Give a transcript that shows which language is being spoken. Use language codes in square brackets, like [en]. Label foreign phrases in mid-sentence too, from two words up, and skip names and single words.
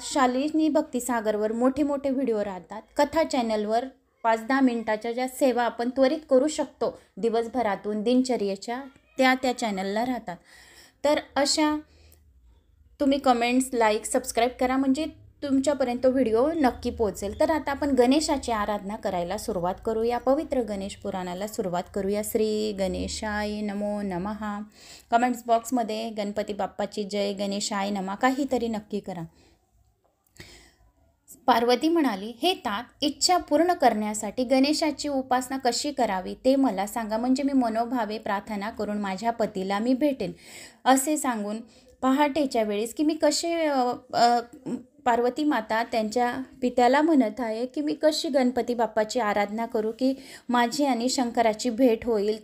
[mr] शालिनी भक्तिसागरवर मोठे मोठे व्हिडिओ राहतात। कथा चॅनलवर 5-10 मिनिटाच्या ज्या सेवा आपण त्वरित करू शकतो दिवसभरातून दिनचर्येच्या, त्या चॅनलला राहतात। तर अशा तुम्ही कमेंट्स, लाईक, सबस्क्राईब करा, म्हणजे तुमच्यापर्यंत व्हिडिओ नक्की पोहोचेल। तर आता आपण गणेशाची आराधना करायला सुरुवात करूया, पवित्र गणेश पुराणाला सुरुवात करूया। [sa] श्री गणेशाय नमो नमः। [mr] कमेंट्स बॉक्समध्ये गणपती बाप्पाची जय, [sa] गणेशाय नमः [mr] काहीतरी नक्की करा। पार्वती म्हणाली, हे तात, इच्छा पूर्ण करण्यासाठी गणेशाची उपासना कशी करावी ते मला सांगा, म्हणजे मी मनोभावे प्रार्थना करून माझ्या पतीला मी भेटेन। असे सांगून पहाटेच्या वेळेस की मी कसे पार्वती माता त्यांच्या पित्याला म्हणत आहे की मी कशी गणपती बाप्पाची आराधना करू की माझी आणि शंकराची भेट होईल।